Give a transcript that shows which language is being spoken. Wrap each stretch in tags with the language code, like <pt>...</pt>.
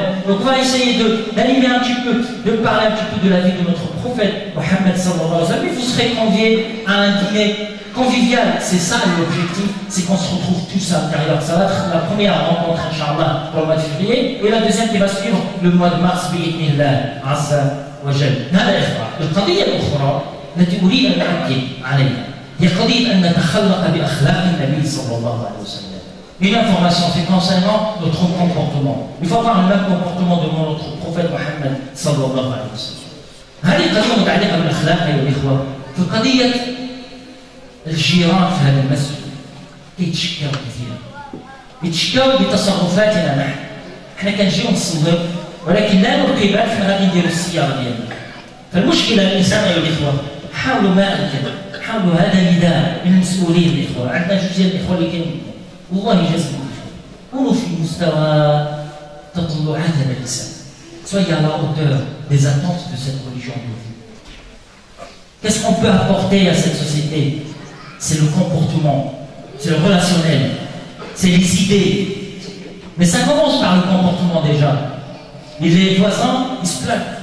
<fr>Donc on va essayer d'animer un petit peu, de parler un petit peu de la vie de notre prophète Mohammed sallallahu alayhi wa sallam. Et vous serez conviés à un dîner convivial, c'est ça l'objectif, c'est qu'on se retrouve tous à l'intérieur. Ça va être la première rencontre, Inch'Allah, pour le mois de février, et la deuxième qui va suivre le mois de mars,</fr> <ar>بإذن عز وجل. هذا إخوة. القضية الأخرى التي أريد أن أؤكد عليها هي قضية أن نتخلق بأخلاق النبي صلى الله عليه وسلم.</ar> <fr>Une information, c'est concernant notre comportement. Il faut avoir le même comportement devant notre prophète Mohammed صلى الله عليه وسلم.</fr> <ar>هذه قضية متعلقة بالأخلاق أيها الإخوة. في قضية الجيران في هذا المسجد يتشكوا كثيرا. يتشكوا بتصرفاتنا نحن. احنا كنجيو نصليو ولكن لا نلقي بال في غادي نديرو السيارة ديالنا. فالمشكلة الإنسان أيها الإخوة حاولوا ما أمكن. حاولوا هذا نداء من المسؤولين الإخوة. عندنا جوج ديال الإخوة اللي كاينين. والله يجازيكم كونوا في مستوى تطلعات هذا الإنسان.</ar> <fr>Soyez à la hauteur des attentes de cette religion de vous. Qu'est-ce qu'on peut apporter à cette société? C'est le comportement, c'est le relationnel, c'est les idées. Mais ça commence par le comportement déjà. Et les voisins, ils se plaignent.</fr>